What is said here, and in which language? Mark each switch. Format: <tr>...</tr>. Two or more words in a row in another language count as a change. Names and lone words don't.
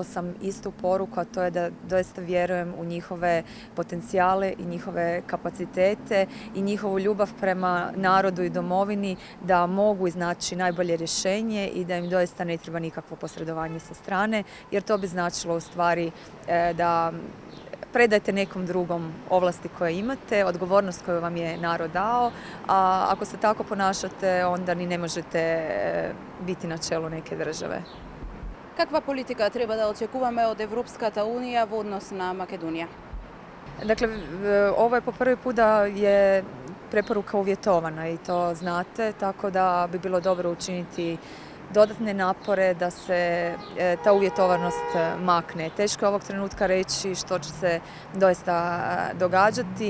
<hr>sam istu poruku, a to je da doista vjerujem u njihove potencijale i njihove kapacitete i njihovu ljubav prema narodu i domovini da mogu iznaći najbolje rješenje i da im doista ne treba nikakvo posredovanje sa strane, jer to bi značilo u stvari da predajte nekom drugom ovlasti koje imate, odgovornost koju vam je narod dao, a ako se tako ponašate, onda ni ne možete biti na čelu neke države.</hr> <mk>Каква политика треба да очекуваме од Европската Унија во однос на Македонија?</mk> <hr>Dakle, ovo je po prvi put da je preporuka uvjetovana i to znate, tako da bi bilo dobro učiniti dodatne napore da se ta uvjetovanost makne. Teško je ovog trenutka reći što će se doista događati.</hr>